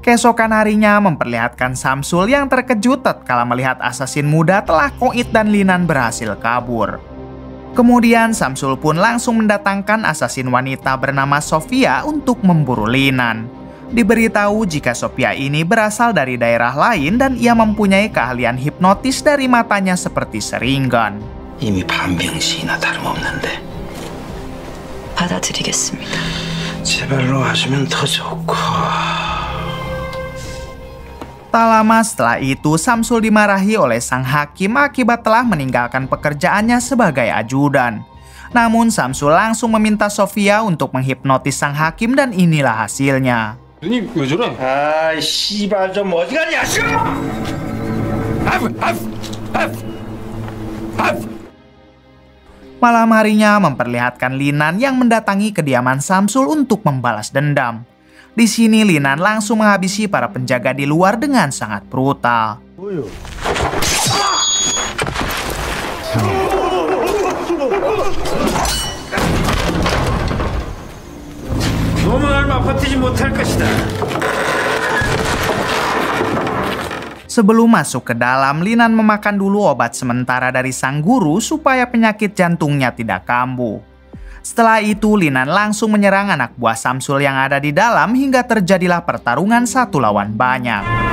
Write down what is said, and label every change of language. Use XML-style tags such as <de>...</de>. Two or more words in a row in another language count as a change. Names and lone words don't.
<id>Keesokan harinya memperlihatkan Samsul yang terkejut tatkala melihat asasin muda telah Koit dan Linan berhasil kabur. Kemudian Samsul pun langsung mendatangkan asasin wanita bernama Sofia untuk memburu Linan. Diberitahu jika Sofia ini berasal dari daerah lain dan ia mempunyai keahlian hipnotis dari matanya seperti seringgan.</id> <ko>이미 반병신이나 다름없는데 받아들이겠습니다. 제발로 하시면 더 좋고.</ko> <id>Tak lama setelah itu, Samsul dimarahi oleh sang hakim akibat telah meninggalkan pekerjaannya sebagai ajudan. Namun Samsul langsung meminta Sofia untuk menghipnotis sang hakim dan inilah hasilnya.</id> <ko>눈이 왜 저래? 아, 씨발 좀 어디 가냐?</ko> <id>Malam harinya memperlihatkan Linan yang mendatangi kediaman Samsul untuk membalas dendam. Di sini Linan langsung menghabisi para penjaga di luar dengan sangat brutal.</id> <ko>너무 얼마 버티지 못할 것이다.</ko> <id>Sebelum masuk ke dalam, Linan memakan dulu obat sementara dari sang guru supaya penyakit jantungnya tidak kambuh. Setelah itu, Linan langsung menyerang anak buah Samsul yang ada di dalam hingga terjadilah pertarungan satu lawan banyak.</id>